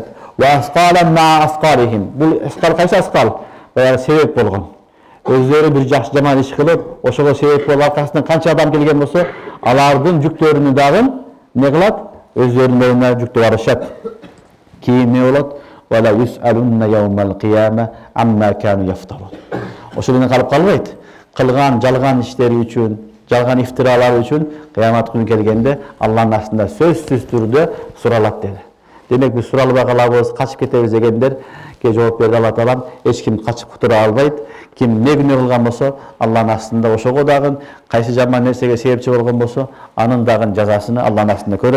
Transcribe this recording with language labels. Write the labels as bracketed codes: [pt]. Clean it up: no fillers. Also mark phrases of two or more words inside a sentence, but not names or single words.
[ar] وأثقالا مع أثقالهم. [ky] Бул асқал кайсы асқал? Баягы себеп болгон. Өздөрү бир жакшы жаман иш кылып, ошого себеп болуп аркасынан канча адам келген болсо, алардын жүктөрүнү дагы не кылат? Өздөрүнүн мойнуна жүктөп алышат. Кийин не болот? [ar] وليسألن يوم القيامة عما كانوا يفترون. [ky] Ошол менен калып калбайт. Кылган жалган иштери үчүн, жалган ифтиралар үчүн кыямат күнү келгенде Алланын астында сөзсүз түрдө суралат деди. Демек биз суралбай калабыз, качып кетебиз дегендерге жооп берди Алла Таалам. Эч ким качып кутура албайт. Ким не күнөө кылган болсо, Алланын астында ошого дагы кайсы жаман нерсеге себепчи болгон болсо, анын дагы жазасын Алланын астында көрөт.